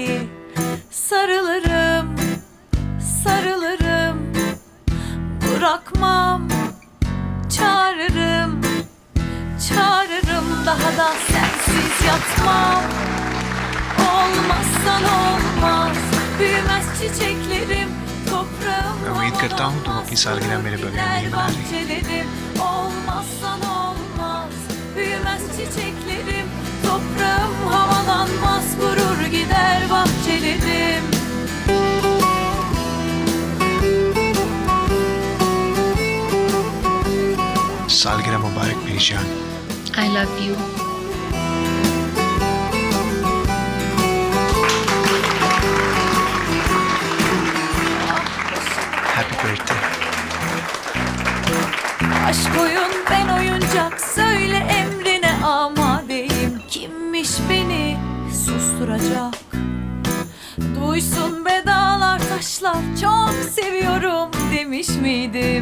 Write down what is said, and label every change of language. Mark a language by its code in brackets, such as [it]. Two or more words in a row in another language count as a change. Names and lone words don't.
[tr] Sarılırım, sarılırım, bırakmam, çağırırım, çağırırım, daha da sensiz yatmam. Olmazsan olmaz, büyümez çiçeklerim, toprağım. [hi] मैं उम्मीद करता हूँ तुम अपनी सालगिरह मेरे बगैर नहीं मना रही। [tr] Bahçelerim, olmazsan olmaz, büyümez çiçeklerim, toprağım havalanmaz, gurur gider bahçelerim. [hi] सालगिरह मुबारक मेरी जान। [en] I love you. Happy birthday. [tr] Aşk oyun, ben oyuncak, söyle emrine amadeyim. Kimmiş beni susturacak? Duysun be dağlar taşlar, çok seviyorum demiş miydim?